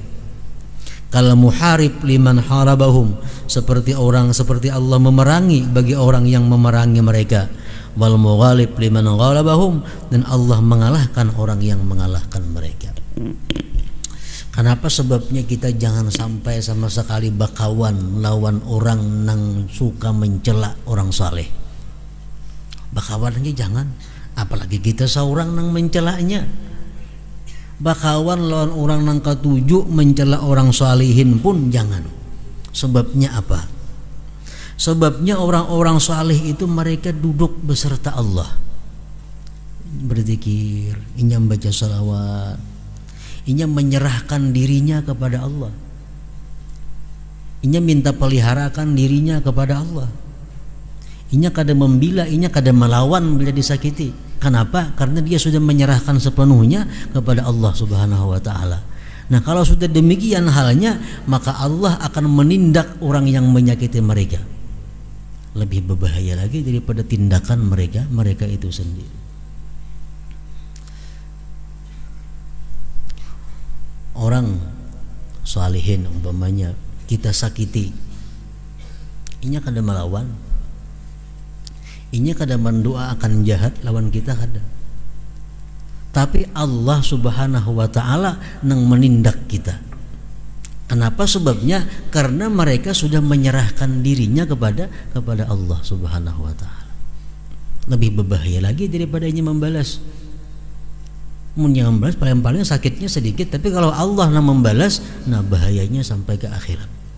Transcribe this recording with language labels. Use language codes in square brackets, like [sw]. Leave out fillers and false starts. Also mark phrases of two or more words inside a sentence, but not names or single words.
[ar] كالمحارب لمن حاربهم, [id] seperti Allah memerangi bagi orang yang memerangi mereka. [ar] والمغالب لمن غالبهم, [id] dan Allah mengalahkan orang yang mengalahkan mereka. [bjn] Kenapa sebabnya kita jangan sampai sama sekali bakawan lawan orang nang suka mencela orang saleh. Bakawan lagi jangan, apalagi kita seorang nang mencelanya. Bakawan lawan orang nang ketujuh mencela orang salihin pun jangan. [id] Sebabnya apa? [bjn] Sebabnya orang-orang salih itu mereka duduk beserta Allah, berzikir, inya membaca salawat, inya menyerahkan dirinya kepada Allah, inya minta peliharakan dirinya kepada Allah. Inya kada membela, inya kada melawan bila disakiti. Kenapa? [id] Karena dia sudah menyerahkan sepenuhnya kepada Allah [ar] سبحانه وتعالى. [id] Nah, kalau sudah demikian halnya, maka Allah akan menindak orang yang menyakiti mereka. Lebih berbahaya lagi daripada tindakan mereka itu sendiri. [bjn] Orang salihin umpamanya kita sakiti, inya kada melawan, inya kada mendoa akan jahat lawan kita kada. Tapi Allah [ar] سبحانه وتعالى [bjn] nang menindak kita. [id] Kenapa? Sebabnya karena mereka sudah menyerahkan dirinya kepada Allah [ar] سبحانه وتعالى. [bjn] Lebih berbahaya lagi daripada inya membalas. [id] Yang membalas paling-paling sakitnya sedikit, tapi kalau Allah nang membalas, nah bahayanya sampai ke akhirat.